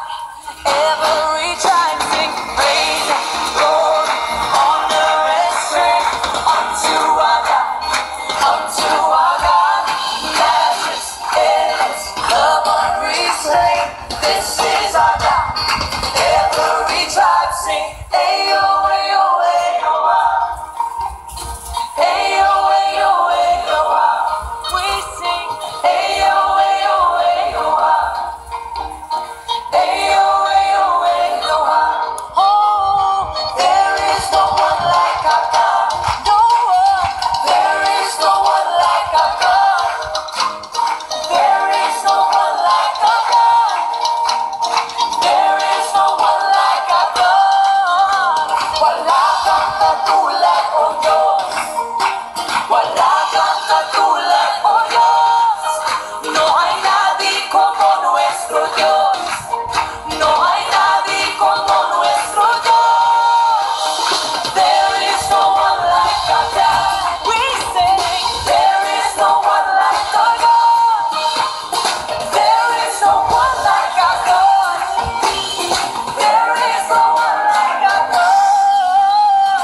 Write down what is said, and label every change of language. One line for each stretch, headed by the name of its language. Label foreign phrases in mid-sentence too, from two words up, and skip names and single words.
English: Every tribe sing praise and glory, honor and strength unto our God, unto our God. Matchless, endless, love unrestrained. This is our God. Every tribe sing, ayo, ayo, ayo, ayo, ayo, ayo, we sing, ayo, ayo, ayo, ayo, ayo, ayo, oh, there is no one like our God, no one, there is no one like our God, there is no one like our God, there is no one like our God.
Filipino: Wala kang katulad, oh Diyos. Wala kang katulad, oh Diyos.
Spanish: No hay nadie como nuestro Dios. No hay nadie como nuestro Dios.
English: There is no one like our God. We sing, there is no one like our God. There is no one like our God. There is no one like our God.